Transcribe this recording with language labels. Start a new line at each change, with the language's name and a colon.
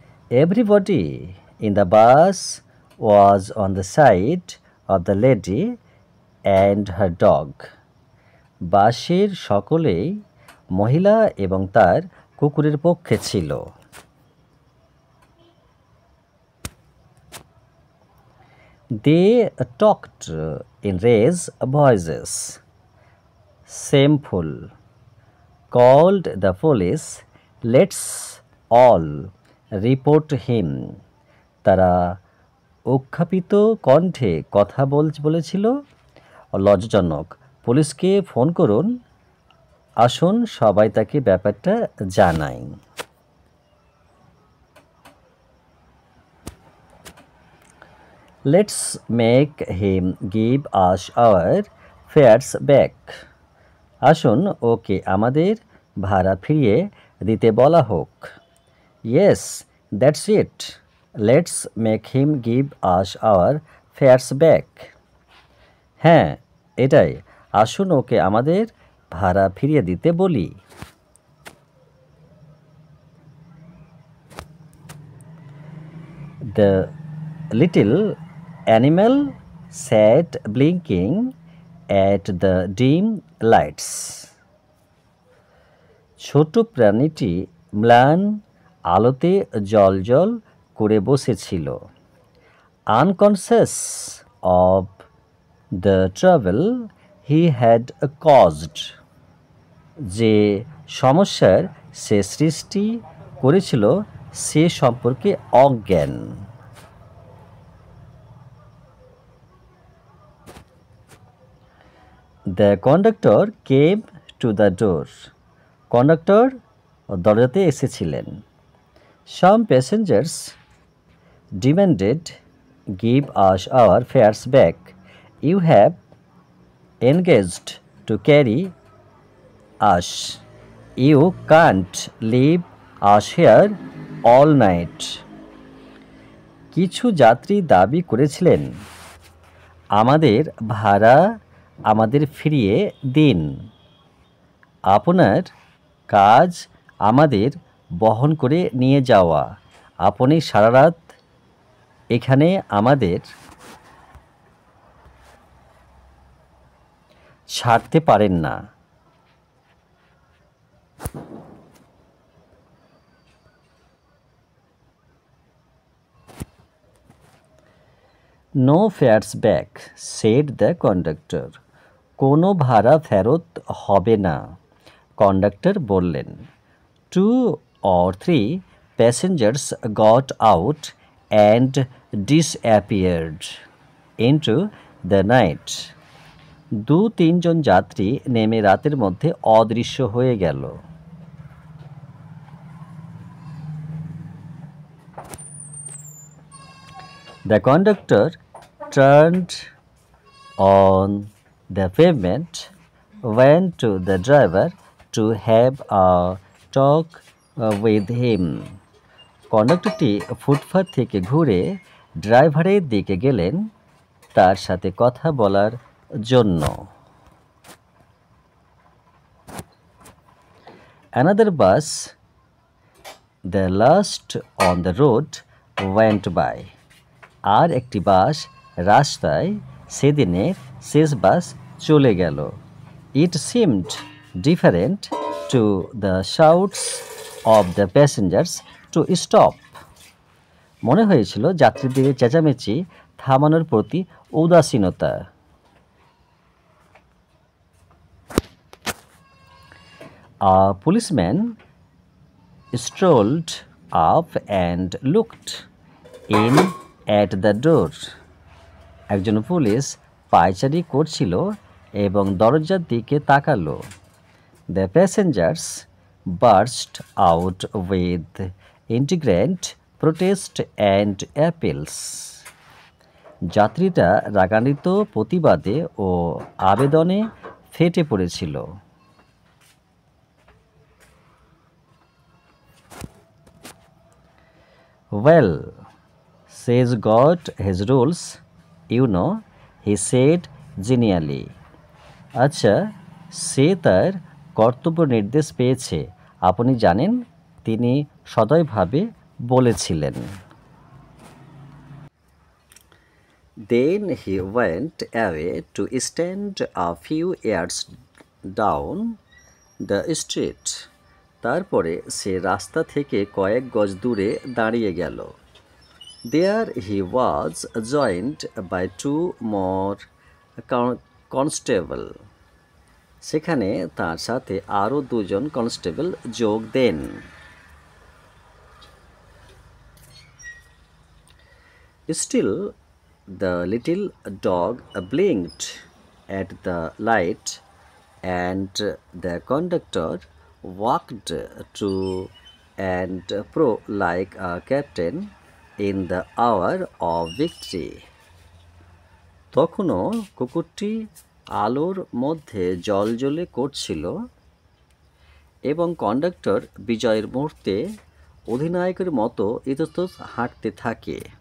English: Everybody in the bus was on the side of the lady and her dog.
Bangla: বাসের সকলেই মহিলা এবং তার কুকুরের পক্ষে ছিল।
English: They talked in raised voices. Shameful. Called the police. Let's all report him.
Bangla: তারা উৎক্ষেপিত কণ্ঠে কথা বলেছিল। লজ্জাজনক। পুলিশকে ফোন করুন, আসুন সবাই তাকে ব্যাপারটা জানাই।
English: Let's make him give us our fares back.
Bangla: আসুন ওকে আমাদের ভাড়া ফিরিয়ে দিতে বলা হোক।
English: Yes, that's it. Let's make him give us our fares back.
Bangla: হ্যাঁ, এটাই, আসুন ওকে আমাদের ভাড়া ফিরিয়ে দিতে বলি।
English: The little animal sat blinking at the dim lights.
Bangla: ছোট প্রাণীটি ম্লান আলোতে জ্বলজ্বল করে বসেছিল।
English: Unconscious of the trouble he had caused,
Bangla: যে সমস্যার সে সৃষ্টি করেছিল সে সম্পর্কে অজ্ঞান।
English: The conductor came to the door.
Bangla: Conductor দরজাতে এসেছিলেন।
English: Some passengers demanded, give us our fares back. You have engaged to carry us. You can't leave us here all night.
Bangla: কিছু যাত্রী দাবি করেছিলেন, আমাদের ভাড়া আমাদের ফিরিয়ে দিন। আপনার কাজ আমাদের বহন করে নিয়ে যাওয়া। আপনি সারা রাত এখানে আমাদের ছাড়তে পারেন না।
English: No fares back, said the conductor.
Bangla: কোনো ভাড়া ফেরত হবে না, কন্ডাক্টর বললেন।
English: 2 or 3 passengers got out and disappeared into the night.
Bangla: 2-3 জন যাত্রী নেমে রাতের মধ্যে অদৃশ্য হয়ে গেল।
English: The conductor turned on the pavement, went to the driver to have a talk with him.
Bangla: কন্ডাক্টরটি footpath থেকে ঘুরে ড্রাইভারের দিকে গেলেন তার সাথে কথা বলার জন্য।
English: Another bus, the last on the road, went by.
Bangla: আর একটি বাস রাস্তায় সেদিনের শেষ বাস চলে গেল।
English: It seemed different to the shouts of the passengers to stop.
Bangla: মনে হয়েছিল যাত্রীদের চেঁচামেচি থামানোর প্রতি উদাসীনতা।
English: A policeman strolled up and looked in at the door.
Bangla: একজন পুলিশ পায়চারি করছিল এবং দরজার দিকে তাকালো।
English: The passengers burst out with indignant protest and appeals.
Bangla: যাত্রীরা রাগান্বিত প্রতিবাদে ও আবেদনে ফেটে পড়েছিল।
English: Well, says God his rules, you know, he said genially.
Bangla: আচ্ছা, সে তার কর্তব্য নির্দেশ পেয়েছে, আপনি জানেন, তিনি সদয়ভাবে বলেছিলেন।
English: Then he went away to stand a few yards down the street.
Bangla: তারপরে সে রাস্তা থেকে কয়েক গজ দূরে দাঁড়িয়ে গেল।
English: There he was joined by 2 more constable.
Bangla: সেখানে তার সাথে আরও 2 জন কনস্টেবল যোগ দেন।
English: Still, the little dog blinked at the light, and the conductor walked to and fro like a captain in the hour of victory.
Bangla: তখনও কুকুরটি আলোর মধ্যে জ্বলজ্বলে করছিল এবং কন্ডাক্টর বিজয়ের মুহূর্তে অধিনায়কের মতো ইতস্তত হাঁটতে থাকে।